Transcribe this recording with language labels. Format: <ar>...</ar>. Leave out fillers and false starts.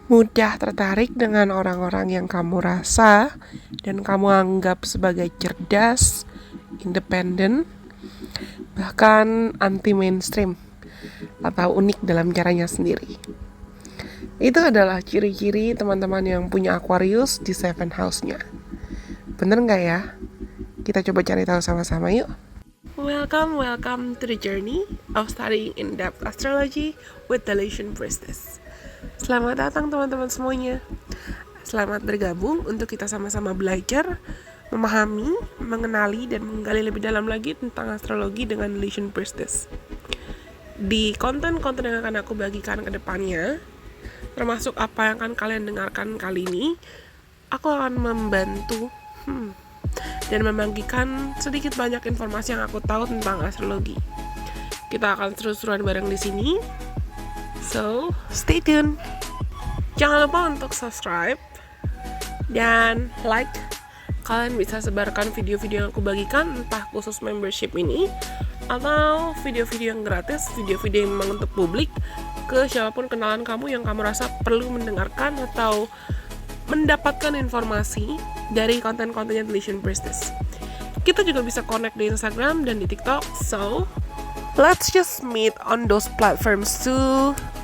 <id>Mudah tertarik dengan orang-orang yang kamu rasa dan kamu anggap sebagai cerdas, independen, bahkan anti-mainstream atau unik dalam caranya sendiri. Itu adalah ciri-ciri teman-teman yang punya Aquarius di Seven House-nya. Bener nggak ya? Kita coba cari tahu sama-sama yuk.</id> <en>Welcome to the journey of studying in-depth astrology with the Lation Priestess.</en> <id>Selamat datang teman-teman semuanya. Selamat bergabung untuk kita sama-sama belajar, memahami, mengenali, dan menggali lebih dalam lagi tentang astrologi dengan Lation Priestess. Di konten-konten yang akan aku bagikan ke depannya, termasuk apa yang akan kalian dengarkan kali ini, aku akan membantu dan membagikan sedikit banyak informasi yang aku tahu tentang astrologi. Kita akan seru-seruan bareng di sini.</id> <en>So, stay tuned.</en> <id>Jangan lupa untuk subscribe dan like. Kalian bisa sebarkan video-video yang aku bagikan, entah khusus membership ini atau video-video yang gratis, video-video yang memang untuk publik, ke siapapun kenalan kamu yang kamu rasa perlu mendengarkan atau mendapatkan informasi dari konten-kontennya The Lation Priestess. Kita juga bisa connect di Instagram dan di TikTok.</id> <en>So, let's just meet on those platforms too.</en>